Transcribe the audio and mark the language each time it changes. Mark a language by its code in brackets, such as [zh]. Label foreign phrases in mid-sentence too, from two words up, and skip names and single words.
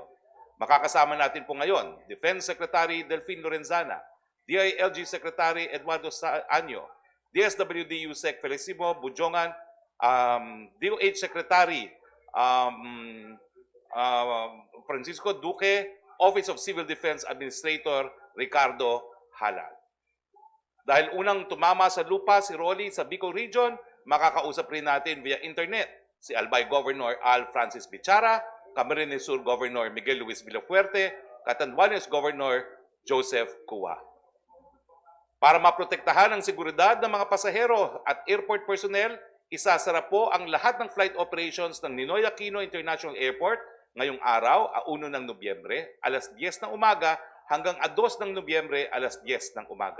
[tl] Makakasama natin po ngayon, Defense Secretary Delfin Lorenzana, DILG Secretary Eduardo Anyo, DSWD USEC Felicimo Bujongan, DOH Secretary Francisco Duque, Office of Civil Defense Administrator Ricardo Halal. Dahil unang tumama sa lupa si Roque sa Bicol Region, makakausap rin natin [en] via internet [tl] si Albay Governor Al Francis Bichara, Camarines Sur Governor Miguel Luis Villafuerte, Catanduanes Governor Joseph Cua. Para maprotektahan ang seguridad ng mga pasahero at [en] airport personnel, [tl] isasara po ang lahat ng [en] flight operations [tl] ng Ninoy Aquino International Airport ngayong araw, 1 ng Nobyembre, alas 10 ng umaga hanggang 2 ng Nobyembre, alas 10 ng umaga.